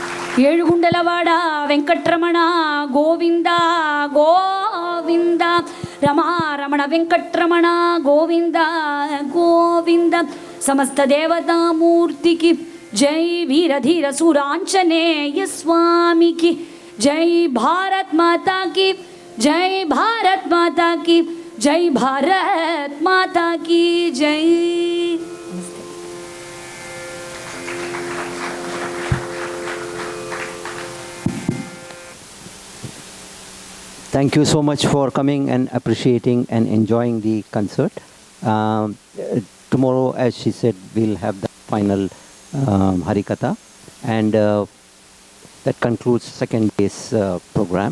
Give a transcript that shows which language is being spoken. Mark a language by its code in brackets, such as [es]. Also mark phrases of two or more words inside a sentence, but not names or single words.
[te] ఏడుగుండలవాడ వెంకట్రమణ గోవింద గోవింద [hi] Rama Ramana Venkatramana Govinda Govinda समस्त देवता मूर्ति की जय वीर धीर सूरांजनेय स्वामी की जय भारत माता की जय भारत माता की जय भारत माता की जय Bharat Mata ki Jai Bharat Mata ki Jai. [en] Thank you so much for coming and appreciating and enjoying the concert. Tomorrow, as she said, we'll have the final Harikatha, and that concludes second day's program.